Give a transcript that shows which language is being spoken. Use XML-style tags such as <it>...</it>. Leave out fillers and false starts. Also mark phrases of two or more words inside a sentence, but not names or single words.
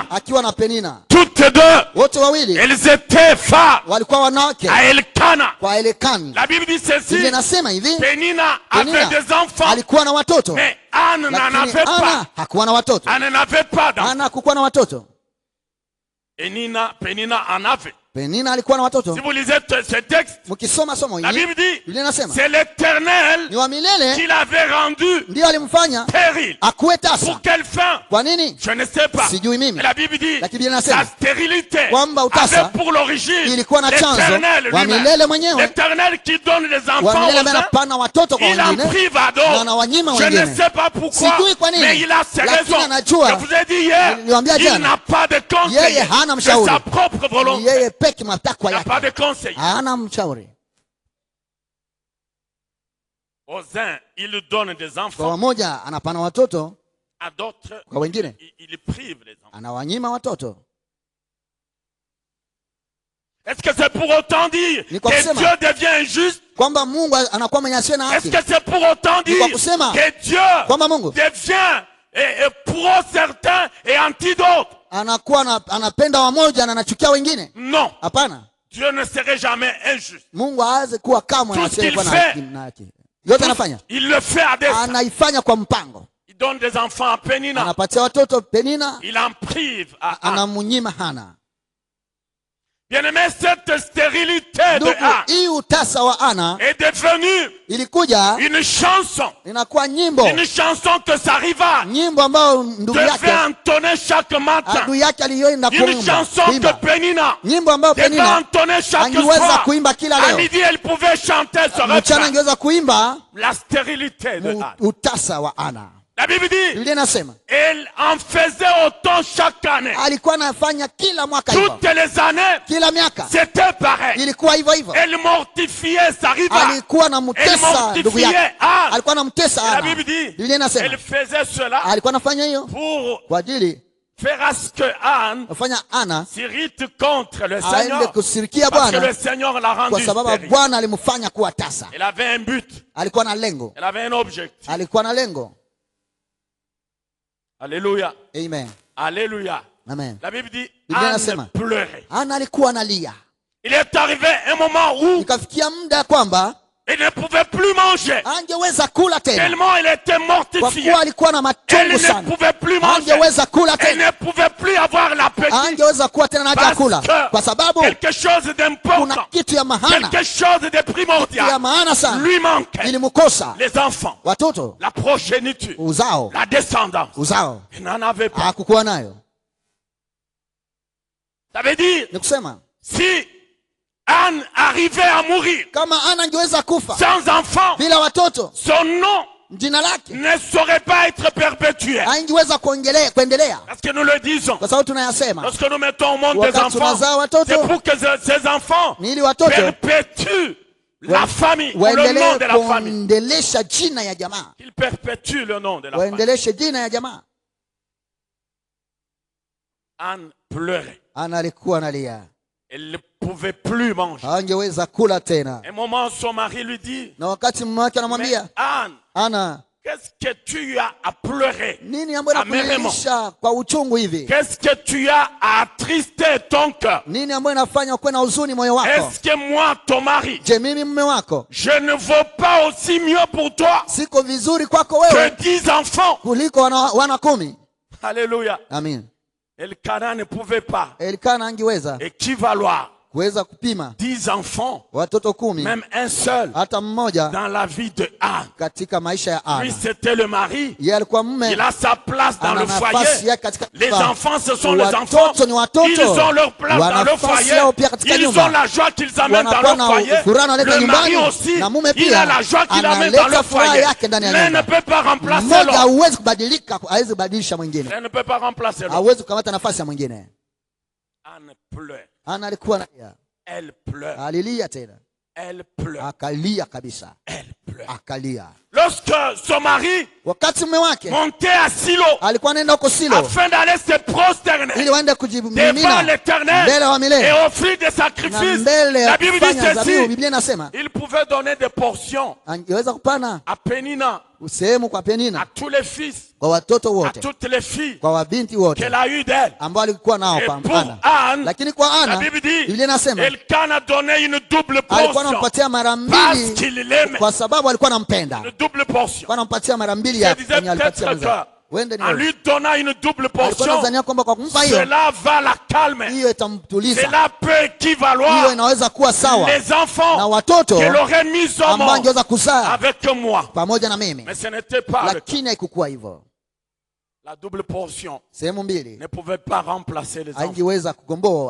<fr>Toutes deux, elles étaient femmes à Elkana. La Bible dit ceci. Pénina avait des enfants, mais Anne n'en avait pas. Anne n'avait pas d'enfants. Pénina en avait.</fr> <sw>Penina alikuwa na watoto.</sw> <fr>Si vous lisez ce texte,</fr> <sw>mkisoma somo la hili,</sw> <fr>Bible dit,</fr> <sw>Biblia inasema</sw> <fr>c'est l'Éternel</fr> <sw>ni wa milele</sw> <fr>qui l'avait rendu</fr> <sw>ndio alimfanya</sw> <fr>stérile.</fr> <sw>akuwe tasa.</sw> <fr>Pour quelle fin?</fr> <sw>Kwa nini?</sw> <fr>Je ne sais pas.</fr> <sw>Sijui mimi.</sw> <fr>Mais la Bible dit,</fr> <sw>Lakini Biblia inasema</sw> <fr>la stérilité</fr> <sw>kwamba utasa</sw> <fr>avait pour l'origine</fr> <sw>ilikuwa na chanzo</sw> <fr>l'Éternel</fr> <sw>wa milele</sw> <fr>lui-même.</fr> <sw>mwenyewe.</sw> <fr>L'Éternel qui donne les</fr> <sw>Wa</sw> <fr>enfants</fr> <sw>milele</sw> <fr>aux uns,</fr> <sw>anapana watoto kwa</sw> <fr>il en</fr> <sw>wengine</sw> <fr>prive à</fr> <sw>na</sw> <fr>d'autres.</fr> <sw>anawanyima</sw> <fr>Je ne</fr> <sw>wengine.</sw> <fr>sais pas pourquoi,</fr> <sw>Sijui kwa nini,</sw> <fr>mais il a ses</fr> <sw>lakini</sw> <fr>raisons.</fr> <sw>anajua.</sw> <fr>Je vous ai dit hier,</fr> <sw>Niliwaambia</sw> <fr>il</fr> <sw>jana,</sw> <fr>n'a pas de</fr> <sw>yeye</sw> <fr>conseiller.</fr> <sw>hana</sw> <fr>C'est</fr> <sw>mshauri.</sw> <fr>sa propre volonté.</fr> <sw>Yeye peke matakwa</sw> <fr>Il n'a pas</fr> <sw>yake.</sw> <fr>de conseiller.</fr> <sw>Hana mshauri.</sw> <fr>Aux uns, il donne des</fr> <sw>Kwa</sw> <fr>enfants.</fr> <sw>wamoja anapana watoto,</sw> <fr>À d'autres,</fr> <sw>kwa wengine</sw> <fr>il prive les enfants.</fr> <sw>anawanyima watoto.</sw> <fr>Est-ce que c'est pour autant dire</fr> <sw>Ni kwa</sw> <fr>que</fr> <sw>kusema</sw> <fr>Dieu devient injuste?</fr> <sw>kwamba Mungu anakuwa mwenye asiye na</sw> <fr>Est-ce</fr> <sw>haki?</sw> <fr>que c'est pour autant</fr> <sw>Ni</sw> <fr>dire</fr> <sw>kwa kusema</sw> <fr>que Dieu</fr> <sw>kwamba Mungu</sw> <fr>devient pro certains et anti d'autres?</fr> <sw>anakuwa anapenda wamoja na anachukia wengine?</sw> <fr>Non.</fr> <sw>Hapana.</sw> <fr>Dieu ne serait jamais injuste.</fr> <sw>Mungu hawezi kuwa kamwe</sw> <fr>Tout ce qu'il fait,</fr> <sw>na haki. Yote anafanya,</sw> <fr>il le fait à dessein.</fr> <sw>anaifanya kwa mpango.</sw> <fr>Il donne des enfants à Penina.</fr> <sw>Anapatia watoto Penina,</sw> <fr>Il en prive à Anne.</fr> <sw>anamunyima Hana.</sw> <fr>Bien-aimé, cette stérilité de</fr> <sw>Ndugu,</sw> <fr>Anne</fr> <sw>hii utasa wa Ana</sw> <fr>est devenue</fr> <sw>ilikuja</sw> <fr>une chanson.</fr> <sw>inakuwa nyimbo,</sw> <fr>Une chanson que sa rivale</fr> <sw>nyimbo ambayo ndugu</sw> <fr>devait</fr> <sw>yake</sw> <fr>entonner chaque matin.</fr> <sw>adui yake aliyoenda</sw> <fr>Une chanson que</fr> <sw>kuimba,</sw> <fr>Penina</fr> <sw>nyimbo ambayo</sw> <fr>devait</fr> <sw>Penina</sw> <fr>entonner chaque</fr> <sw>angeweza</sw> <fr>soir.</fr> <sw>kuimba kila</sw> <fr>À</fr> <sw>leo.</sw> <fr>midi, elle pouvait chanter ce</fr> <sw>Mchana</sw> <fr>refrain.</fr> <sw>angeweza kuimba</sw> <fr>La stérilité de Anne.</fr> <sw>utasa wa Ana.</sw> <fr>La Bible dit,</fr> <sw>Biblia inasema</sw> <fr>elle en faisait autant chaque année.</fr> <sw>alikuwa anafanya kila mwaka hivyo,</sw> <fr>Toutes les années,</fr> <sw>kila miaka</sw> <fr>c'était pareil.</fr> <sw>ilikuwa hivyo hivyo.</sw> <fr>Elle mortifiait sa rivale.</fr> <sw>Alikuwa</sw> <fr>Elle</fr> <sw>anamtesa ndugu yake,</sw> <fr>mortifiait Anne.</fr> <sw>alikuwa anamtesa</sw> <fr>Et la</fr> <sw>Ana.</sw> <fr>Bible dit,</fr> <sw>Biblia inasema</sw> <fr>elle faisait cela</fr> <sw>alikuwa anafanya hiyo</sw> <fr>pour</fr> <sw>kwa ajili</sw> <fr>faire à ce que Anne</fr> <sw>kufanya Ana</sw> <fr>s'irrite contre le</fr> <sw>aende</sw> <fr>Seigneur.</fr> <sw>kusirikia</sw> <fr>Parce que</fr> <sw>Bwana,</sw> <fr>le Seigneur l'a</fr> <sw>kwa</sw> <fr>rendu</fr> <sw>sababu</sw> <fr>stérile.</fr> <sw>Bwana alimfanya kuwa tasa.</sw> <fr>Elle avait un but.</fr> <sw>Alikuwa na lengo,</sw> <fr>Elle avait un objectif.</fr> <sw>alikuwa na lengo.</sw> <fr>Alléluia.</fr> <sw>Amen.</sw> <fr>Alléluia.</fr> <sw>Amen.</sw> <fr>La Bible dit,</fr> <sw>Biblia</sw> <fr>Anne</fr> <sw>inasema</sw> <fr>pleurait.</fr> <sw>Ana alikuwa analia,</sw> <fr>Il est arrivé un moment où</fr> <sw>ikafikia muda kwamba</sw> <fr>il ne pouvait plus manger.</fr> <sw>angeweza kula tena,</sw> <fr>Tellement il était</fr> <sw>kwa</sw> <fr>mortifié.</fr> <sw>kuwa alikuwa na</sw> <fr>Elle</fr> <sw>machungu</sw> <fr>ne</fr> <sw>sana.</sw> <fr>pouvait plus manger.</fr> <sw>Angeweza kula</sw> <fr>Elle</fr> <sw>tena,</sw> <fr>ne pouvait plus avoir l'appétit.</fr> <sw>angeweza kuwa tena na haja ya kula, kwa</sw> <fr>Parce</fr> <sw>sababu</sw> <fr>que quelque chose</fr> <sw>kuna</sw> <fr>d'important,</fr> <sw>kitu ya maana,</sw> <fr>quelque chose de</fr> <sw>kitu ya</sw> <fr>primordial</fr> <sw>maana sana</sw> <fr>lui manquait.</fr> <sw>ilimkosa.</sw> <fr>Les enfants,</fr> <sw>Watoto,</sw> <fr>la progéniture,</fr> <sw>uzao,</sw> <fr>la descendance.</fr> <sw>uzao</sw> <fr>Il n'en avait pas.</fr> <sw>hakukuwa nayo.</sw> <fr>Ça veut dire,</fr> <sw>Ni kusema</sw> <fr>si Anne arrivait à mourir</fr> <sw>kama Ana angeweza kufa</sw> <fr>sans enfant,</fr> <sw>bila watoto,</sw> <fr>son nom</fr> <sw>jina lake</sw> <fr>ne saurait pas être perpétué.</fr> <sw>angeweza kuendelea,</sw> <fr>Parce que nous le disons.</fr> <sw>kwa sababu tunayasema</sw> <fr>Lorsque nous mettons au monde des</fr> <sw>wakati</sw> <fr>enfants,</fr> <sw>tunazaa watoto</sw> <fr>c'est pour que ces enfants</fr> <sw>ni ili watoto</sw> <fr>perpétuent la famille, ou le nom</fr> <sw>waendelee</sw> <fr>de la famille.</fr> <sw>kuendelesha jina ya jamaa,</sw> <fr>Qu'ils perpétuent le nom de la famille.</fr> <sw>waendeleshe jina ya jamaa.</sw> <fr>Anne pleurait.</fr> <sw>Ana alikuwa analia,</sw> <fr>Elle ne pouvait plus manger.</fr> <sw>hangeweza kula tena,</sw> <fr>Un moment, son mari lui dit,</fr> <sw>na wakati mume wake</sw> <fr>mais</fr> <sw>anamwambia</sw> <fr>Anne,</fr> <sw>Ana,</sw> <fr>qu'est-ce que tu as à pleurer?</fr> <sw>nini ambayo inakulilisha kwa uchungu hivi?</sw> <fr>Qu'est-ce que tu as à attrister ton cœur?</fr> <sw>Nini ambayo inafanya ukuwe na huzuni moyo wako?</sw> <fr>Est-ce que moi, ton mari,</fr> <sw>Je, mimi mume wako</sw> <fr>je ne vaux pas aussi mieux pour toi</fr> <sw>siko vizuri kwako</sw> <fr>que</fr> <sw>wewe</sw> <fr>10 enfants?</fr> <sw>kuliko wana 10?</sw> <fr>Alléluia.</fr> <sw>Amin.</sw> <fr>Elkanah ne pouvait pas</fr> <sw>Elikana angeweza</sw> <fr>équivaloir</fr> <sw>kuweza kupima</sw> <fr>10 enfants,</fr> <sw>watoto 10,</sw> <fr>même un seul,</fr> <sw>hata mmoja</sw> <fr>dans la vie de Anne.</fr> <sw>katika maisha ya</sw> <fr>Lui,</fr> <sw>Ana.</sw> <fr>c'était le mari.</fr> <sw>Yeye alikuwa mume,</sw> <fr>Il a sa place dans</fr> <sw>ana</sw> <fr>le</fr> <sw>nafasi</sw> <fr>foyer.</fr> <sw>yake katika</sw> <fr>Les</fr> <sw>nyumba.</sw> <fr>enfants, ce sont les enfants.</fr> <sw>Watoto ni watoto,</sw> <fr>Ils ont leur place dans le</fr> <sw>wana nafasi</sw> <fr>foyer.</fr> <sw>yao pia katika</sw> <fr>Ils</fr> <sw>nyumba.</sw> <fr>ont la joie qu'ils amènent dans</fr> <sw>Wanakuwa</sw> <fr>leur</fr> <sw>na</sw> <fr>foyer.</fr> <sw>furaha wanaleta</sw> <fr>Le mari</fr> <sw>nyumbani,</sw> <fr>aussi,</fr> <sw>na mume</sw> <fr>il</fr> <sw>pia</sw> <fr>a la joie qu'il amène dans</fr> <sw>analeta</sw> <fr>leur</fr> <sw>furaha</sw> <fr>foyer.</fr> <sw>yake ndani ya</sw> <fr>L'un ne</fr> <sw>nyumba.</sw> <fr>peut pas remplacer</fr> <sw>Mmoja</sw> <fr>l'autre.</fr> <sw>hauwezi kubadilika, hawezi kubadilisha mwingine,</sw> <fr>L'un ne peut pas remplacer l'autre.</fr> <sw>hauwezi kukamata nafasi ya mwingine.</sw> <fr>Anne pleure.</fr> <sw>Ana alikuwa analia,</sw> <fr>Elle pleure.</fr> <sw>alilia tena,</sw> <fr>Elle pleure.</fr> <sw>akalia kabisa,</sw> <fr>Elle pleure.</fr> <sw>akalia.</sw> <fr>Lorsque son mari</fr> <sw>Wakati mume wake</sw> <fr>montait à Silo</fr> <sw>alikuwa anaenda huko Silo</sw> <fr>afin d'aller se prosterner</fr> <sw>ili waende</sw> <fr>devant</fr> <sw>kujimimina</sw> <fr>l'Éternel</fr> <sw>mbele wa</sw> <fr>et</fr> <sw>milele</sw> <fr>offrir des</fr> <sw>na</sw> <fr>sacrifices,</fr> <sw>mbele</sw> <fr>la</fr> <sw>ya</sw> <fr>Bible dit</fr> <sw>kufanya dhabihu.</sw> <fr>ceci,</fr> <sw>Biblia inasema</sw> <fr>il pouvait donner des portions</fr> <sw>angeweza kupana</sw> <fr>à Pénina,</fr> <sw>sehemu kwa</sw> <fr>à</fr> <sw>Penina,</sw> <fr>tous les fils,</fr> <sw>kwa watoto</sw> <fr>à</fr> <sw>wote,</sw> <fr>toutes les filles</fr> <sw>kwa wabinti wote</sw> <fr>qu'elle a eu d'elle.</fr> <sw>ambao alikuwa nao</sw> <fr>Et</fr> <sw>kwa</sw> <fr>pour</fr> <sw>Ana.</sw> <fr>Anne,</fr> <sw>Lakini kwa</sw> <fr>la</fr> <sw>Ana</sw> <fr>Bible dit,</fr> <sw>Biblia inasema</sw> <fr>Elkanah a donné une double</fr> <sw>alikuwa</sw> <fr>portion</fr> <sw>anampatia mara</sw> <fr>parce</fr> <sw>mbili</sw> <fr>qu'il l'aimait.</fr> <sw>kwa sababu alikuwa anampenda,</sw> <fr>Une double portion.</fr> <sw>alikuwa anampatia mara mbili</sw> <fr>Je</fr> <sw>ya</sw> <fr>disais</fr> <sw>yenye alipatia</sw> <fr>peut-être</fr> <sw>mwenzake.</sw> <fr>en lui donnant une double portion, cela va la calmer. Cela peut équivaloir les enfants qu'elle aurait mis au monde avec moi. Mais ce n'était pas le cas. La double portion ne pouvait pas remplacer les enfants.</fr>